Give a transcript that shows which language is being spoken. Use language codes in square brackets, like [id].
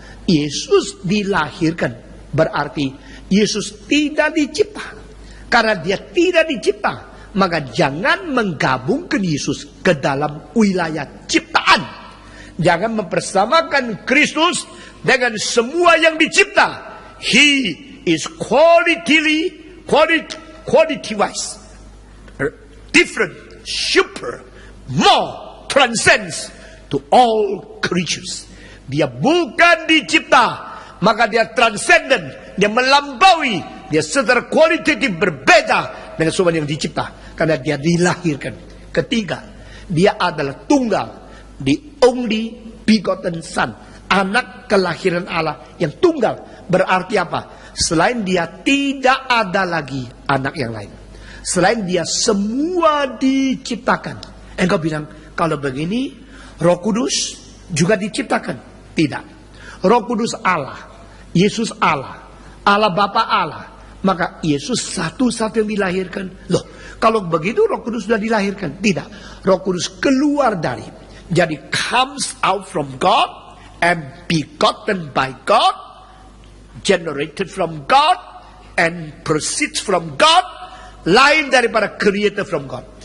[id] Yesus dilahirkan berarti Yesus tidak dicipta. Karena dia tidak dicipta, maka jangan menggabungkan Yesus ke dalam wilayah ciptaan. Jangan mempersamakan Kristus dengan semua yang dicipta. [en] He is quality-wise different, super, more, transcends to all creatures. [id] Dia bukan dicipta, maka dia transcendent, dia melampaui, dia secara kualitatif berbeda dengan semua yang dicipta, karena dia dilahirkan. Ketiga, dia adalah tunggal, [en] the only begotten Son, [id] anak kelahiran Allah yang tunggal. Berarti apa? Selain dia tidak ada lagi anak yang lain. Selain dia semua diciptakan. Engkau bilang, kalau begini Roh Kudus juga diciptakan. Tidak. Roh Kudus Allah, Yesus Allah, Allah Bapa Allah. Maka Yesus satu-satu yang dilahirkan. Loh, kalau begitu Roh Kudus sudah dilahirkan. Tidak. Roh Kudus keluar dari. Jadi [en] comes out from God and begotten by God, generated from God, and proceeds from God, [id] lain daripada [en] creator from God.